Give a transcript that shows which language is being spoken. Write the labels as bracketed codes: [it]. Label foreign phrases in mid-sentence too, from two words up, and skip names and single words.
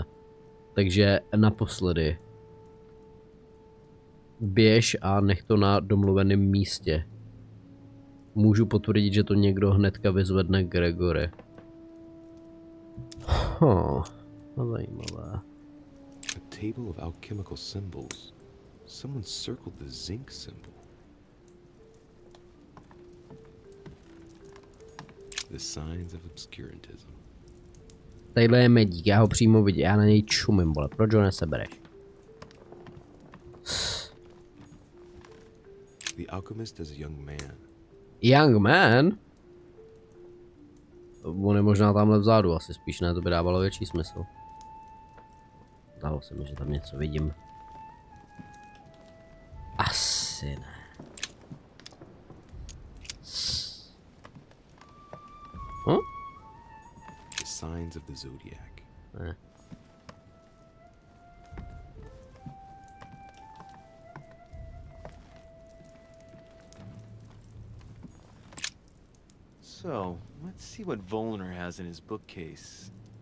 [cs] Takže naposledy. Běž a nech to na domluveném místě. Můžu potvrdit, že to někdo hnedka vyzvedne Gregory. Zajímavé. [en] A table of alchemical symbols. Someone circled the zinc symbol. The signs of obscurantism. [cs] Tadyhle je medík, já ho přímo vidím, já na něj čumím, vole, proč ho nesebereš? [en] the alchemist as a young man. Young man? [cs] On je možná tamhle vzadu, asi spíš ne, to by dávalo větší smysl. Zdálo se mi, že tam něco vidím. Asi ne. Hm? [en] The signs of the zodiac. [cs] Ne. [en] So, let's see what Volner has in his bookcase.